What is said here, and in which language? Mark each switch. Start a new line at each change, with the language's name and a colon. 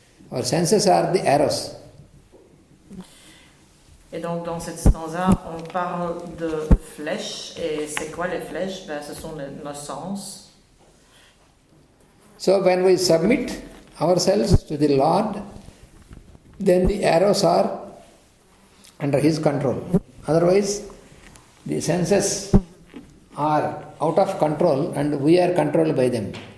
English: Our senses are the arrows.
French: Et donc dans cette stanza, on parle de flèches. Et c'est quoi les flèches? Ce sont nos sens.
English: So when we submit ourselves to the Lord, then the arrows are under His control. Otherwise, the senses are out of control and we are controlled by them.